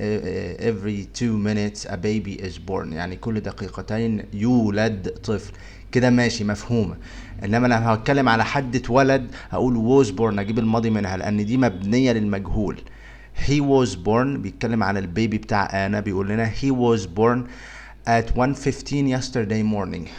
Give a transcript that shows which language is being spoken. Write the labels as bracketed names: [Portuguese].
[English] every 2 minutes a baby is born، [Arabic] يعني كل دقيقتين يولد طفل. كده ماشي، مفهومه. انما لما هتكلم على حد اتولد هقول was born، اجيب الماضي منها لان دي مبنيه للمجهول. [English] he was born [Arabic] بيتكلم عن البيبي بتاع انا، بيقول لنا [English] he was born at 1:15 yesterday morning.